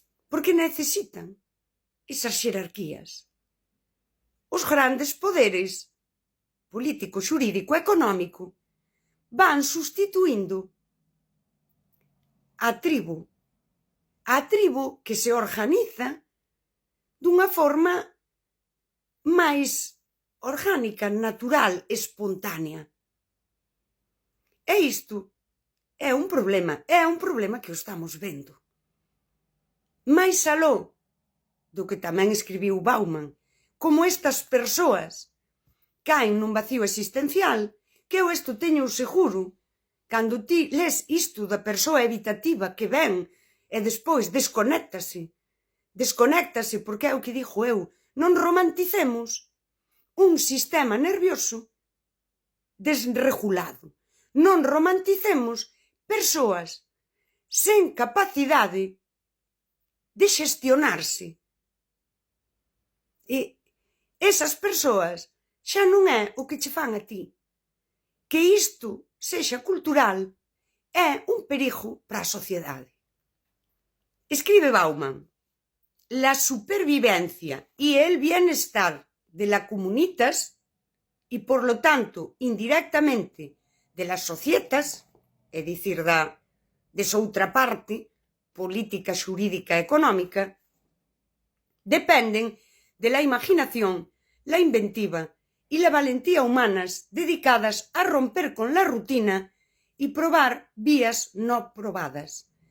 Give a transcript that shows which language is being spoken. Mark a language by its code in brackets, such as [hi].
[gl] Porque necesitan esas xerarquías. Os grandes poderes político, xurídico, económico van sustituindo a tribo que se organiza dunha forma máis orgánica, natural, espontánea. E isto é un problema que o estamos vendo. Mais aló do que tamén escribiu Bauman, como estas persoas caen nun vacío existencial, que eu isto teño seguro, cando ti les isto da persoa evitativa que ven e despois desconéctase porque é o que digo eu, non romanticemos un sistema nervioso desregulado, non romanticemos persoas sen capacidade de xestionarse. E esas persoas xa non é o que che fan a ti. Que isto sexa cultural é un perigo para a sociedade. [es] Escribe Bauman: la supervivencia y el bienestar de la comunitas y por lo tanto indirectamente de las societas, [gl] é dicir, desa outra parte, política, xurídica e económica, [es] dependen de la imaginación, la inventiva y la valentía humanas dedicadas a romper con la rutina y probar vías no probadas.